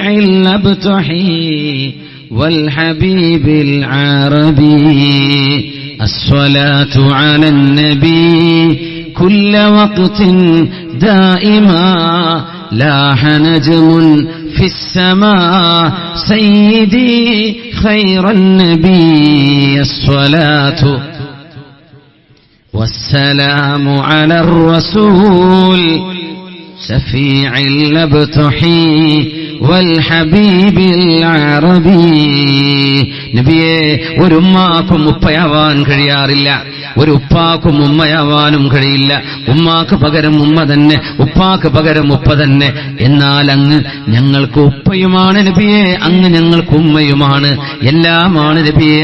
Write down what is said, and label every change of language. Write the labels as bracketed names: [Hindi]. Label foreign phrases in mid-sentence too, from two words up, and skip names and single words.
[Arabic] الأبتحي والحبيب العربي الصلاة على النبي كل وقت دائما لاح نجم في السماء سيدي خير النبي الصلاة والسلام على الرسول شفيع الأبتحي والحبيب العربي. [Malayalam] നബിയെ, ഒരു ഉമ്മാക്കും ഉപ്പയാവാൻ കഴിയാറില്ല, ഒരു ഉപ്പാക്കും ഉമ്മയാവാനും കഴിയില്ല. ഉമ്മാക്ക് പകരം ഉമ്മ തന്നെ, ഉപ്പാക്ക് പകരം ഉപ്പ തന്നെ. എന്നാൽ അങ്ങ് ഞങ്ങൾക്ക് ഉപ്പയുമാണ് നബിയെ, അങ്ങ് ഞങ്ങൾക്ക് ഉമ്മയുമാണ്, എല്ലാമാണ് നബിയെ.